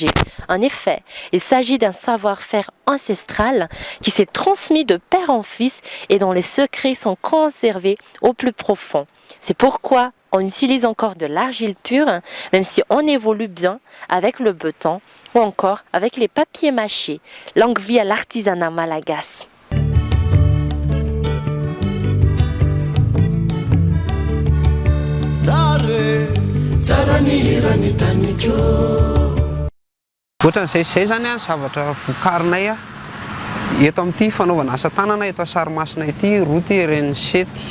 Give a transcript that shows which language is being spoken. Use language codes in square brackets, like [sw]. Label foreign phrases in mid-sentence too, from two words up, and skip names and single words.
[fr] En effet, il s'agit d'un savoir-faire ancestral qui s'est transmis de père en fils et dont les secrets sont conservés au plus profond. C'est pourquoi on utilise encore de l'argile pure, même si on évolue bien avec le béton ou encore avec les papiers mâchés. Longue vie à l'artisanat malagasy. [mg] Ohatran'izay zany a ny zavatra vokarinay eto amin'ity fanaovana asa tanana eto Sarimasina ity roty reny sety.